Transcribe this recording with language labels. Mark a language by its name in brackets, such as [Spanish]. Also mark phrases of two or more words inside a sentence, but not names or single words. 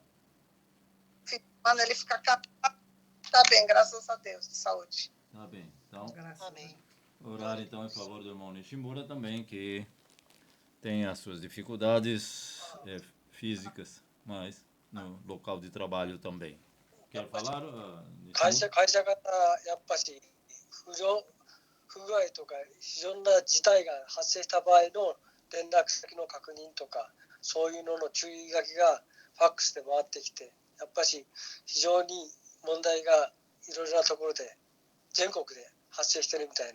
[Portuguese] Quando ele fica tá bem, graças a Deus, de saúde. tá bem. Então, Graças a Amém. Deus. orar então em favor do irmão Nishimura também, que tem as suas dificuldades físicas, mas no local de trabalho também. Quer falar, [Japanese] 会 [Portuguese] Nishimura? [Japanese] 会社方やっぱし不具合とか非常な事態が発生した場合の連絡先の確認とかそういうのの注意書きがファックスで回ってきてやっぱし非常に問題がいろいろなところで全国で発生してるみたい